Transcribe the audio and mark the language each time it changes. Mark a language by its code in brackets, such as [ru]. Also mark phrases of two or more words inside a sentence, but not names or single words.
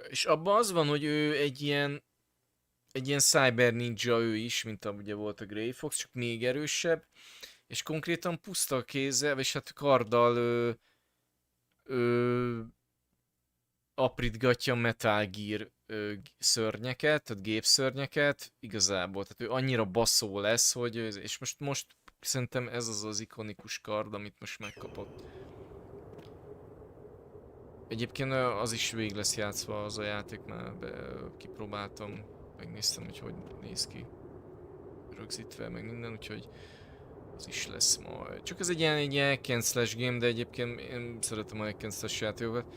[hu] És abban az van, hogy ő egy ilyen [en] cyber ninja [hu] ő is, mint ugye volt a Grey Fox, csak még erősebb, és konkrétan puszta kézzel, és hát karddal aprítgatja Metal Gear szörnyeket, tehát gépszörnyeket, igazából, tehát ő annyira baszó lesz, hogy, és most szerintem ez az ikonikus kard, amit most megkapott. Egyébként az is végig lesz játszva az a játék, már kipróbáltam, megnéztem, hogy néz ki rögzítve, meg minden, úgyhogy az is lesz majd. Csak ez egy ilyen [en] hack and slash game, [hu] de egyébként én szeretem a [en] hack and slash [hu] játékokat.